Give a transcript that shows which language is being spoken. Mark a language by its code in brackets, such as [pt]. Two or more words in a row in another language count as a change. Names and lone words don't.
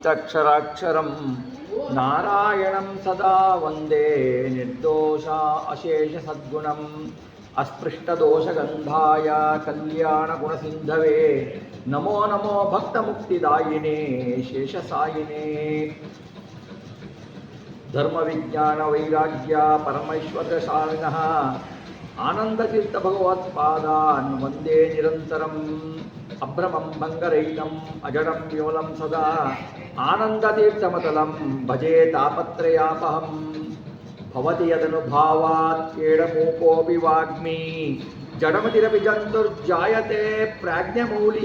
[sa] ಇತ್ಯಕ್ಷರಾಕ್ಷರಂ ನಾರಾಯಣಂ ಸದಾ ವಂದೇ ನಿರ್ದೋಷ ಅಶೇಷ ಸದ್ಗುಣಂ ಅಸ್ಪೃಷ್ಟದೋಷಗಂಧಾಯ ಕಲ್ಯಾಣಗುಣಸಿಂಧವೇ ನಮೋ ನಮೋ ಭಕ್ತಮುಕ್ತಿದಾಯಿನೇ ಶೇಷಸಾಯಿನೇ. ಧರ್ಮವಿಜ್ಞಾನ ವೈರಾಗ್ಯ ಪರಮೈಶ್ವರ್ಯಶಾಲಿನಃ ಆನಂದತೀರ್ಥ ಭಗವತ್ಪಾದಾನ್ ವಂದೇ ನಿರಂತರಂ. ಅಭ್ರಮಂ ಭಂಗರಹಿತಂ ಅಜಡಂ ವಿಮಲಂ ಸದಾ ಆನಂದತೀರ್ಥಮತಲಂ ಭಜೆ ತಾಪತ್ರಯಾಪಹಂ. ಭವತಿ ಯದನುಭಾವಾತ್ ಕೇಡಮೂಕೋಪಿ ವಾಗ್ಮಿ ಜಡಮತಿರಪಿ ಜಂತುರ್ಜಾಯತೆ ಪ್ರಾಜ್ಞಮೂಲಿ.